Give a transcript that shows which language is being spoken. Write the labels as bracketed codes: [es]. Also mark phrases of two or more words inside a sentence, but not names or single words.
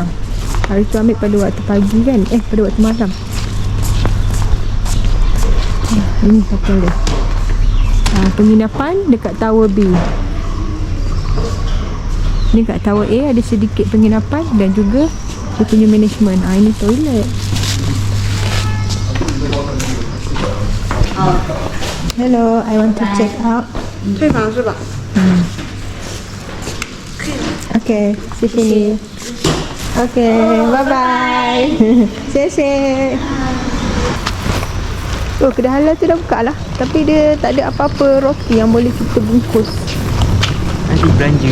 [ms] Hari tu ambil pada waktu pagi kan? Pada waktu malam. Ini hotel dia. Penginapan dekat Tower B. Ni kat Tower A ada sedikit penginapan dan juga dia punya management. Ini toilet. [en] Hello, I want to check out. [zh] 退房是吧？ [ms] Okay, sini. [en] Okay, bye bye. [zh] 谢谢. [ms] Oh, kedai halal tu dah buka lah. Tapi dia tak ada apa-apa roti yang boleh kita bungkus. Nanti belanja.